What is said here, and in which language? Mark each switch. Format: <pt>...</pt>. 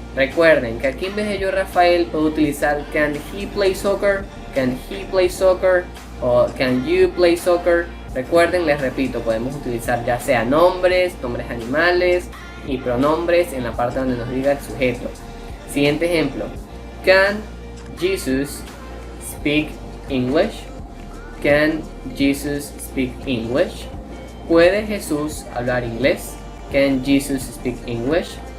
<es>Recuerden que aquí en vez de yo Rafael puedo utilizar</es> <en>can he play soccer, can he play soccer o can you play soccer.</en> <es>Recuerden, les repito, podemos utilizar ya sea nombres animales y pronombres en la parte donde nos diga el sujeto. Siguiente ejemplo.</es> <en>Can Jesus speak English? Can Jesus speak English?</en> <es>¿Puede Jesús hablar inglés?</es> <en>Can Jesus speak English?</en>